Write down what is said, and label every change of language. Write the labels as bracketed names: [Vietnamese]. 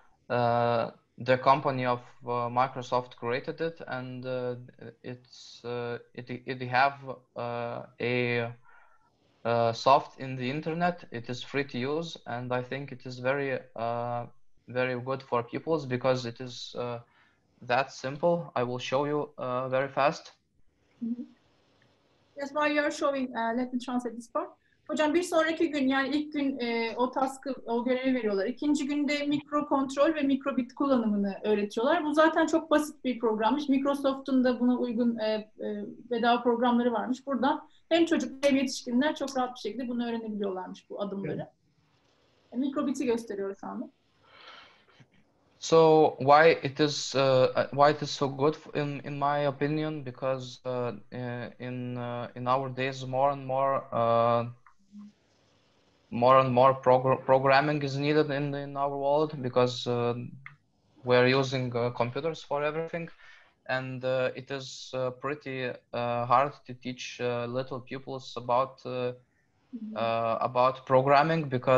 [English] The company of Microsoft created it, and it have a soft in the internet. It is free to use, and I think it is very good for pupils because it is that simple. I will show you very fast. Yes, while you are showing, let me translate this part. [Turkish] Hocam bir sonraki gün, yani ilk gün o task'ı, o görevi veriyorlar. İkinci günde mikro kontrol ve mikrobit kullanımını öğretiyorlar. Bu zaten çok basit bir programmış. Microsoft'un da buna uygun bedava programları varmış. Buradan hem çocuk hem yetişkinler çok rahat bir şekilde bunu öğrenebiliyorlarmış, bu adımları. Mikrobit'i gösteriyor şu anda. [English] So why it is so good in my opinion, because in our days more and more programming is needed in our world, because we're using computers for everything, and it is pretty hard to teach little pupils about programming,